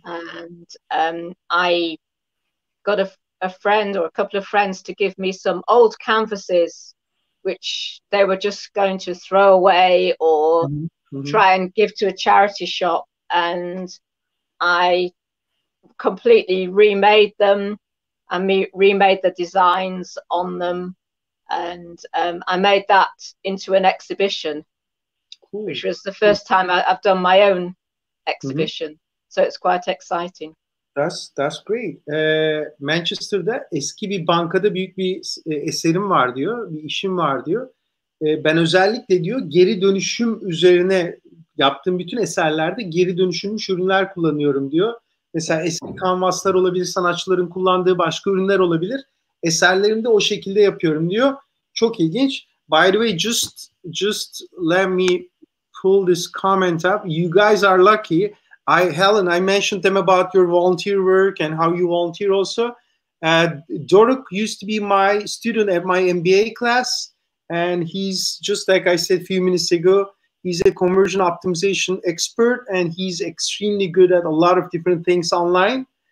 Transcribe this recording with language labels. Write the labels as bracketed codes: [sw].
[en] And I got a friend or a couple of friends to give me some old canvases which they were just going to throw away or try and give to a charity shop, and I completely remade them and remade the designs on them, and I made that into an exhibition. Cool. Which was the first time I've done my own exhibition. So it's quite exciting. That's great. [tr] Manchester'da eski bir bankada büyük bir eserim var diyor, bir işim var diyor. Ben özellikle diyor geri dönüşüm üzerine yaptığım bütün eserlerde geri dönüşülmüş ürünler kullanıyorum diyor. Mesela eski kanvaslar olabilir, sanatçıların kullandığı başka ürünler olabilir. Eserlerimde o şekilde yapıyorum diyor. Çok ilginç. [en] By the way, just let me pull this comment up. You guys are lucky. Helen, I mentioned them about your volunteer work and how you volunteer also. Doruk used to be my student at my MBA class, and he's, just like I said a few minutes ago, he's a conversion optimization expert, and he's extremely good at a lot of different things online.